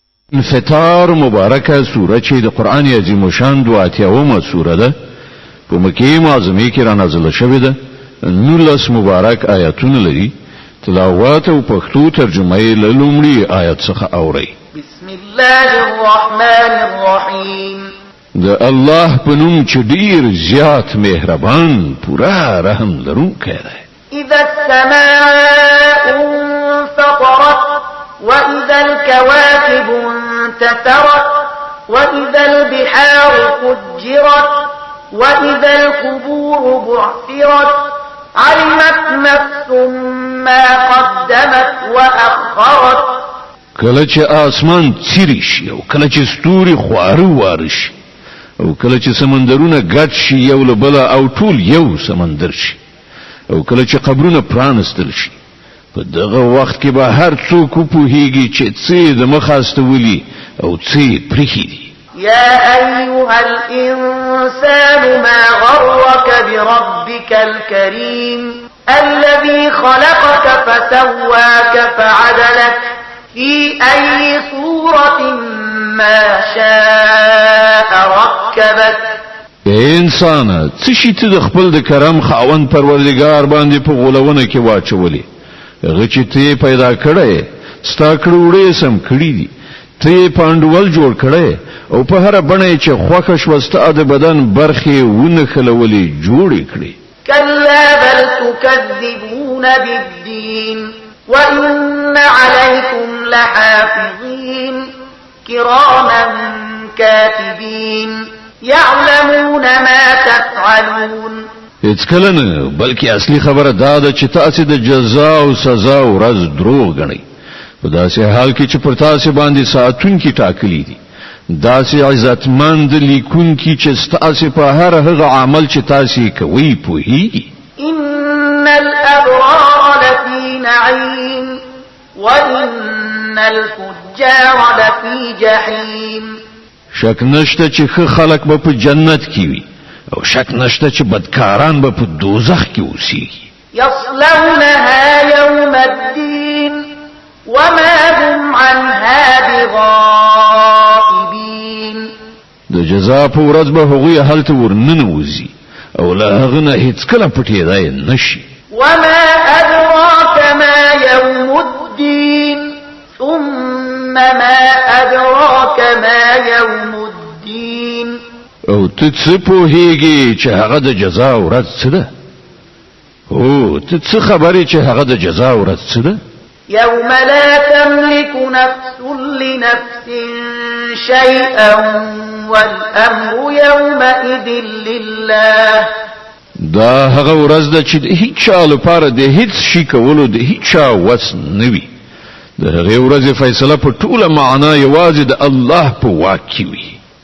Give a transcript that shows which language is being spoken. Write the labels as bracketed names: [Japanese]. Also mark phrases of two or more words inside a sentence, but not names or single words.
[Pashto] انفطار مبارکه سوره چې د قران عظیم شان 28مه سوره ده په مکه معظمه کې را نازله شوې ده 19 مبارک آیاتونه لري تلاوت او پښتو ترجمه یې له لومړي آیت څخه اوري [Arabic] بسم الله الرحمن الرحیم [Pashto] د الله په نوم چې ډیر زیات مهربان پورا رحم لرونکی دی [Arabic] اذا السماء انفطرت واذا الكواكب انتثرت واذا البحار فجرت واذا القبور بعثرت علمت نفس ما قدمت واخرت [Pashto] کله چې اسمان څیري شي او کله چې ستوري خواره وارش او کله چې سمندرونه ګډ شي یو له بل او ټول یو سمندر شي او کله چې قبرونه پرانستل شي په دغه وخت کې به هر څوک پوهیږي چې څه د مخاسته ولي او څه پرخي دي [Arabic] يا أيها الإنسان ما غرك بربك الكريم الذي خلقك فسواك فعدلك في أي صورة ما شاء ركبك [Pashto] انسان څه شي ته د خپل د کرم خاوند پروردگار باندې په غولونه کې واچولې هغه چې ته پیدا کړې ستا کړوړې سم کړې دي ته پاندول جوړ کړې او په هر بڼه چې خوښ شوسته د بدن برخې ونه خلولې جوړې کړې [Arabic] كلا بل تكذبون بالدين وإن عليكم لحافظين كراما كاتبين يعلمون ما تفعلون [Pashto] هیڅ کله نه بلکې اصلي خبره دا ده چې تاسو د جزا او سزا ورځ دروغ غنئ په داسې حال کې چې پر تاسو باندې ساعتونکي ټاکلي دي داسې عزتمند لیکونکي چې تاسو په هر هغه عمل چې تاسو کوي پوهیږي [Arabic] ان الابرار لفي نعيم وان الفجار لفي جحيم [Pashto] شک نشته چې خلک به په جنت کې وي او شک نشته چې بدکاران به په دوزخ کې اوسېږي [Arabic] يصلونها يوم الدين وما هم عنها بغائبين [Pashto] د جزا په ورځ به هغوی هلته ورننوځي او له هغه نه هیڅ کله پټېدای نشي [Arabic] وما أدراك ما يوم الدين ثم ما أدراك ما يوم الدين [Pashto] او ته څه پوهیږي چې هغه د جزا ورځ څه ده او ته څه خبرې چې هغه د جزا ورځ څه ده [Arabic] يوم لا تملك نفس لنفس شيئا والأمر يومئذ لله [Pashto] دا هغه ورځ ده چې هیڅ چا لپاره د هیڅ شي کولو د هیڅ چا وس نه وي د هغه ورځې فیصله په ټوله معنا یوازې د الله په واک کې وي